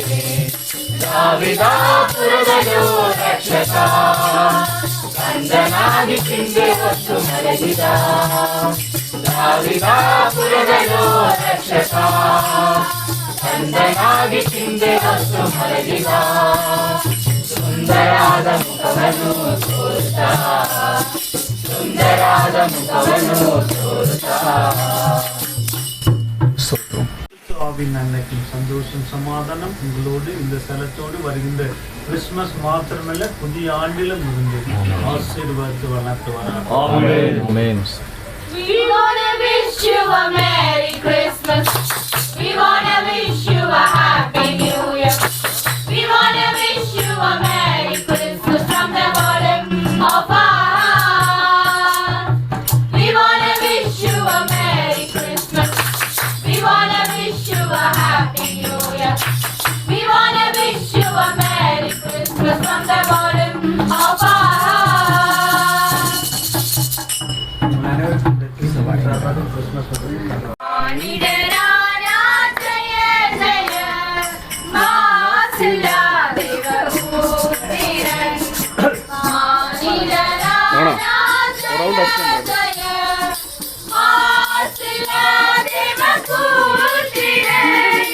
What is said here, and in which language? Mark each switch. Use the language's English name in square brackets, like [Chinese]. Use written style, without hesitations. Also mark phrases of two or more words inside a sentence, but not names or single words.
[Kannada] ದಾವಿದಾಪುರದಲ್ಲೂ ರಕ್ಷಕ ಕಂದನಾಗಿ ಚಿಂತೆ ಹೊತ್ತು ಮಲಗಿದ. ದಾವಿದಾಪುರದಲ್ಲೂ ರಕ್ಷಕ ಕಂದನಾಗಿ ಚಿಂತೆ ಹೊತ್ತು ಮಲಗಿದ. ಸುಂದರಾದ ಮುಖವನ್ನು ತೋರುತ್ತಾ [Tamil] ஆவின் அன்னைக்கும் சந்தோஷம் சமாதானம் உங்களோடு இந்த ஸ்தலத்தோடு வருகின்ற கிறிஸ்துமஸ் மாத்திரமல்ல புதிய ஆண்டிலும் இருந்து ஆசீர்வாதத்து வளர்த்துவார். ஆமென். [English] We wanna wish you a Merry Christmas. We wanna wish you a Happy New Year. We wanna wish you a Merry Christmas from the bottom of our heart. We wanna wish you a Merry Christmas. We wanna wish you a Happy New Year. We wanna wish you a Merry Christmas from the bottom of our heart. [Tamil] மானிடரானா ஜெய ஜெய மாசிலா தேவபூத்திரன். மானிடரானா ஜெய ஜெய மாசிலா தேவபூத்திரன்.